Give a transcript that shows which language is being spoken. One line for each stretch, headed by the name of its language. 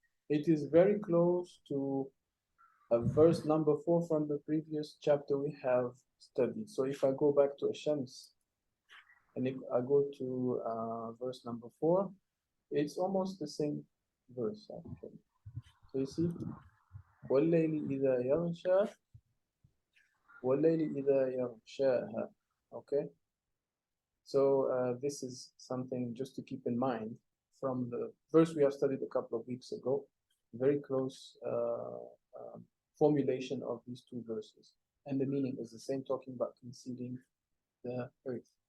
English: It is very close to verse number 4 from the previous chapter we have studied. So if I go back to Ashams, and if I go to verse number 4, it's almost the same verse actually. So you see,
Arabic: وَاللَّيْلِ إِذَا يَغْشَى وَاللَّيْلِ إِذَا يَغْشَاهَا.
English: Okay, so this is something just to keep in mind from the verse we have studied a couple of weeks ago. Very close formulation of these two verses, and the meaning is the same, talking about concealing the earth.